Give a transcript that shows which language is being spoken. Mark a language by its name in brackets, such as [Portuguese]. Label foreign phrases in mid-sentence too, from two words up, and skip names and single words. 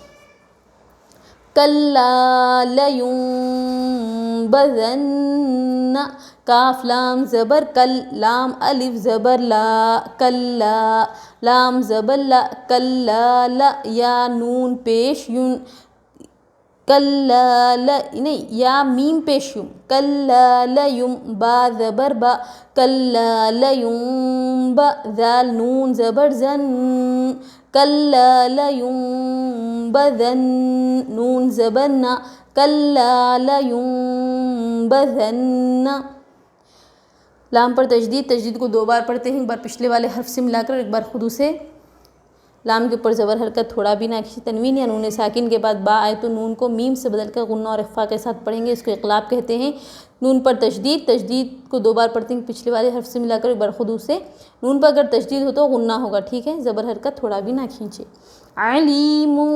[Arabic] کلا لینبذن کاف لام زبر کل لام الف زبر لا کلا لام زبر لا کلا لا یا نون پیش یون کلا لا نہیں یا میم پیش یوم کلا لیم با زبر با کلا لیم با ذال نون زبر زن کلا لینبذن نون زبر نا کلا [Urdu] لینبذن لام پر تجدید کو دو بار پڑھتے ہیں ایک بار پچھلے والے حرف سے ملا کر ایک بار خود اسے لام کے اوپر زبر حرکت تھوڑا بھی نہ کھینچے تنوین یا نون ساکن کے بعد با آئے تو نون کو میم سے بدل کر غنہ اور اخفا کے ساتھ پڑھیں گے اس کو اقلاب کہتے ہیں نون پر تجدید کو دو بار پڑھتے ہیں پچھلے والے حرف سے ملا کر ایک بار خود اسے نون پر اگر تجدید ہو تو غنہ ہوگا ٹھیک ہے زبر حرکت تھوڑا بھی نہ کھینچے علیم